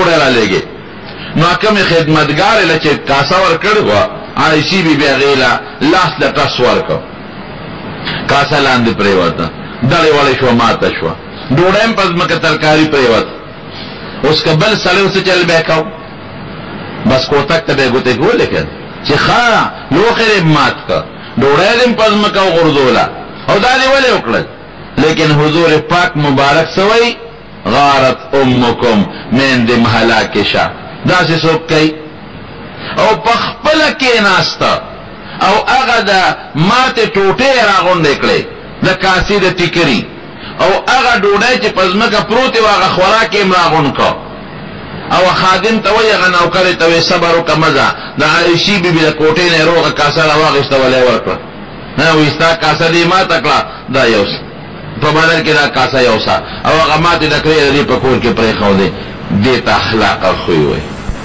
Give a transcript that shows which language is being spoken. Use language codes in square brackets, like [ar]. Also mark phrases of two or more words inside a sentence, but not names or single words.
[ps] ډوډۍ رالېږې نو کومې خدمتګارې له چې کاسه ورکړې وه عایشې بي بي هغې له لاس له ټس ورکړ کاسه لاندې پرېوته دړې وړې شوه ماته شوه ډوډۍ هم په ځمکه ترکاري پرېوته اوس که بل سړی څه چل بیا کو بس کوتک ته به ګوتې کولې که چې ښه لوښی دې مات که ډوډۍ دې په ځمکه وغورځوله او دا دې ولې وکړل لیکن حضور پاک مبارک سوئی غارت امکم میندې مهلاکې شه داسې څوک کوي او په خپله کېناسته او هغه د ماتې ټوټې یې راغونډې کړې د کاسې د ټیکري او هغه ډوډۍ چې په ځمکه پروتې وه هغه خوراک یې هم راغونډ کړ او خادم ته وایي هغه نوکرې ته وایي صبر وکړه مه ځه د عایشې بیبي د کوټې نه یې روغه کاسه راواخېسته ولې ورکړه وایي ستا کاسه دې ماته کړه دا یو په بدل کې دا کاسه یو سا او هغه ماتې ډکرې د دې په کور کې پرېښودې دې ته اخلاق او خوی وایي